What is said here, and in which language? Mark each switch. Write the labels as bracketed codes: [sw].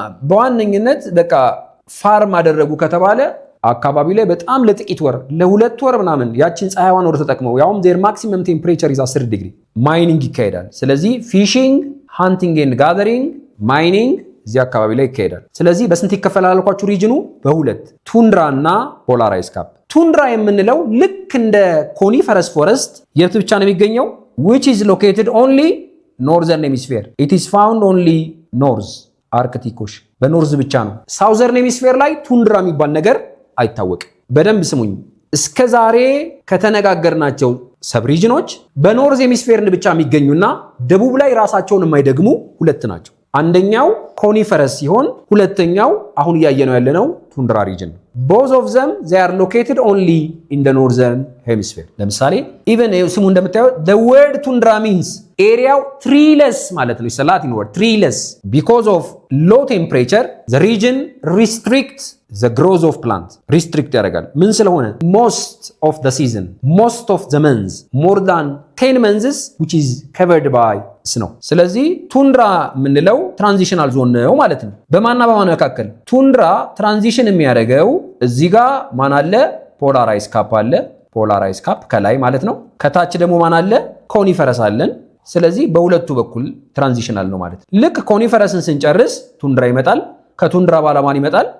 [am] በዋነኝነት በቃ ፋርም አደረጉ ከተባለ አካባቢ ላይ በጣም ለጥቂት ወር ለ2 ወር ምናምን ያችን ፀሐይዋን ወር ተጠቅመው ያውም [en] ዜር ማክሲመም ቴምፕሬቸር ኢዝ 10 ዲግሪ [am] ማይኒንግ ይካሄዳል። ስለዚህ ፊሺንግ፣ ሃንቲንግ ኤንድ ጋዘሪንግ፣ ማይኒንግ እዚህ አካባቢ ላይ ይካሄዳል። ስለዚህ በስንት ይከፈላል አልኳችሁ? ሪጅኑ በሁለት ቱንድራ እና ፖላር አይስ ካፕ። ቱንድራ የምንለው ልክ እንደ ኮኒፈረስ ፎረስት የት ብቻ ነው የሚገኘው? [en] which is located only northern hemisphere. it is found only north arctic ocean [am] በኖርዝ ብቻ ነው። ሳውዘርን ሄሚስፌር ላይ ቱንድራ የሚባል ነገር አይታወቅም። በደንብ ስሙኝ። እስከ ዛሬ ከተነጋገርናቸው ሰብ ሪጅኖች በኖርዝ ሄሚስፌርን ብቻ የሚገኙና ደቡብ ላይ ራሳቸውን የማይደግሙ ሁለት ናቸው። አንደኛው ኮኒፈረስ ሲሆን ሁለተኛው አሁን እያየነው ያለነው ቱንድራ ሪጅን ነው። [en] both of them they are located only in the northern hemisphere. [am] ለምሳሌ [en] even [am] ስሙ እንደምታየው [en] the word tundra means ኤሪያው treeless [am] ማለት ነው። [en] it's a Latin word treeless. because of low temperature the region restricts the growth of plant. [am] restrict ያደርጋል ምን ስለሆነ? [en] most of the season, most of the months, more than 10 months which is covered by snow. [am] ስለዚህ ቱንድራ የምንለው ትራንዚሽናል ዞን ነው ማለት ነው። በማና በማን መካከል? ቱንድራ ትራንዚሽን የሚያደርገው እዚህ ጋር ማን አለ? ፖላር አይስ ካፕ አለ። ፖላር አይስ ካፕ ከላይ ማለት ነው። ከታች ደግሞ ማን አለ? ኮኒፈረስ አለን። ስለዚህ በሁለቱ በኩል ትራንዚሽናል ነው ማለት ነው። ልክ ኮኒፈረስን ስንጨርስ ቱንድራ ይመጣል። ከቱንድራ በኋላ ማን ይመጣል?